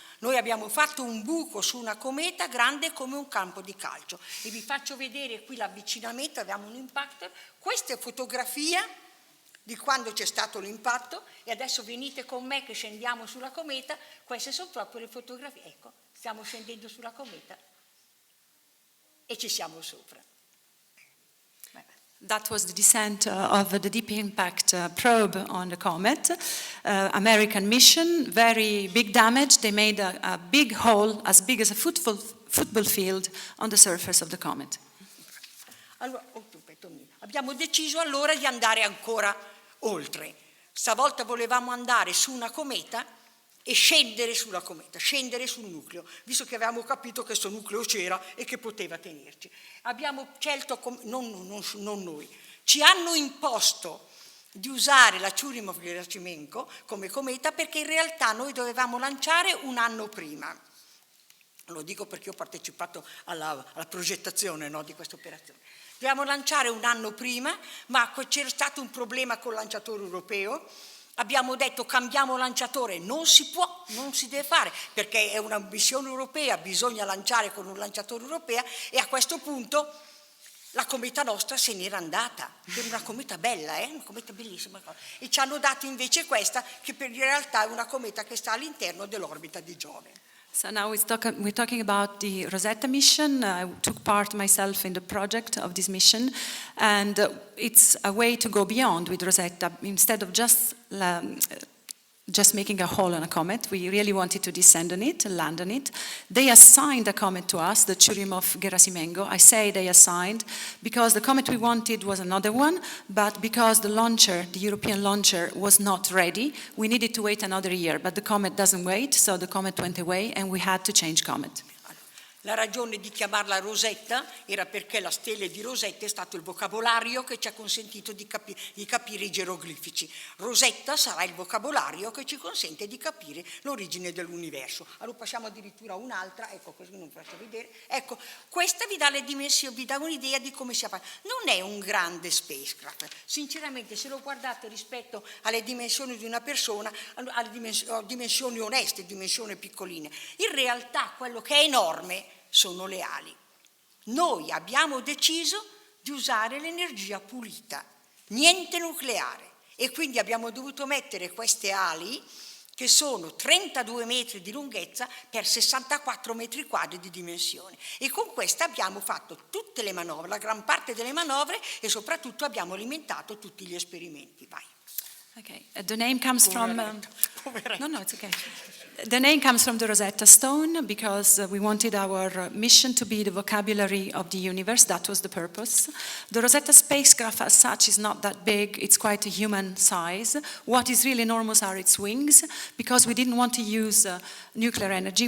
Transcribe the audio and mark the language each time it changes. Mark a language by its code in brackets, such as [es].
[it] Noi abbiamo fatto un buco su una cometa grande come un campo di calcio e vi faccio vedere qui l'avvicinamento, abbiamo un impactor, questa è fotografia di quando c'è stato l'impatto e adesso venite con me che scendiamo sulla cometa, queste sono proprio le fotografie, ecco. Stiamo scendendo sulla cometa e ci siamo sopra. [en] That was the descent of the Deep Impact probe on the comet. American mission, very big damage. They made a big hole as big as a football field on the surface of the comet. [it] Allora, abbiamo deciso allora di andare ancora oltre. Stavolta volevamo andare su una cometa e scendere sulla cometa, scendere sul nucleo, visto che avevamo capito che questo nucleo c'era e che poteva tenerci. Abbiamo scelto, non noi, ci hanno imposto di usare la Churyumov-Gerasimenko come cometa perché in realtà noi dovevamo lanciare un anno prima. Lo dico perché ho partecipato alla progettazione, no, di questa operazione. Dovevamo lanciare un anno prima, ma c'era stato un problema col lanciatore europeo. Abbiamo detto cambiamo lanciatore, non si può, non si deve fare perché è una missione europea, bisogna lanciare con un lanciatore europeo e a questo punto la cometa nostra se n'era andata, per una cometa bella, una cometa bellissima, e ci hanno dato invece questa che in realtà è una cometa che sta all'interno dell'orbita di Giove. [en] So now we're talking about the Rosetta mission. I took part myself in the project of this mission, and it's a way to go beyond with Rosetta. Instead of just just making a hole on a comet. We really wanted to descend on it, land on it. They assigned a comet to us, the Churyumov-Gerasimenko. I say they assigned because the comet we wanted was another one, but because the launcher, the European launcher, was not ready, we needed to wait another year. But the comet doesn't wait, so the comet went away and we had to change comet. [it] La ragione di chiamarla Rosetta era perché la stella di Rosetta è stato il vocabolario che ci ha consentito di capire i geroglifici. Rosetta sarà il vocabolario che ci consente di capire l'origine dell'universo. Allora passiamo addirittura a un'altra, ecco, così non vi faccio vedere. Ecco, questa vi dà le dimensioni, vi dà un'idea di come si fa. Non è un grande spacecraft. Sinceramente, se lo guardate rispetto alle dimensioni di una persona, alle dimensioni oneste, dimensioni piccoline, in realtà quello che è enorme sono le ali. Noi abbiamo deciso di usare l'energia pulita, niente nucleare, e quindi abbiamo dovuto mettere queste ali che sono 32 metri di lunghezza per 64 metri quadri di dimensione, e con questa abbiamo fatto tutte le manovre, la gran parte delle manovre, e soprattutto abbiamo alimentato tutti gli esperimenti. Vai. [en] Okay, the name comes from... No, it's okay. The name comes from the Rosetta Stone because we wanted our mission to be the vocabulary of the universe. That was the purpose. The Rosetta spacecraft as such is not that big. It's quite a human size. What is really enormous are its wings, because we didn't want to use nuclear energy.